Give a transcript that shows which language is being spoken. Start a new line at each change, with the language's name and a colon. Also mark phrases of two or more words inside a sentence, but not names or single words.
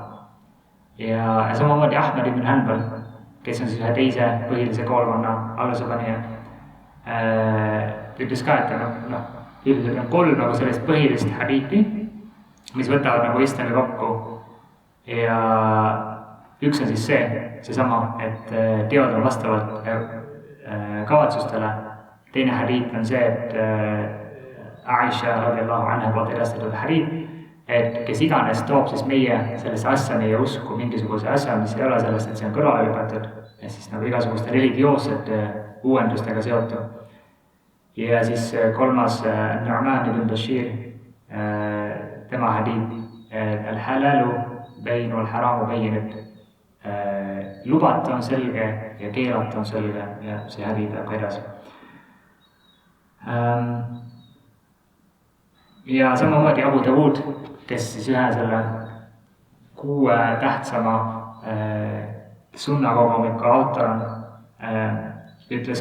Estonian: Ja samamoodi Ahmed ibn Hanbal, kes on siis ühe teise põhilise koolkonna alusepanija, ütles ka, et üldiselt on 3 nagu sellist põhilist hadiiti, mis võtavad nagu islami kokku. Ja üks on siis seesama, et teod on vastavalt kavatsustele. Teine hadiit on see, et Aisha
Arabic: رضي الله عنها
Estonian: poolt edastatud hadiit, et kes iganes toob siis meie sellesse asja, meie usku mingisuguse asja, mis ei ole sellest, et see on kõrvale lükatud, ja siis nagu igasuguste religioossete uuendustega seotud. Ja siis 3. Nu'man ibn Bashir, tema hadiit,
Arabic: الحلال بين الحرام بين,
Estonian: lubatu on selge ja keelatu on selge ja see hadiit läheb edasi. Ja samamoodi Abu Dawud, kes siis ühe selle 6 tähtsama sunnakogumiku autor on, ütles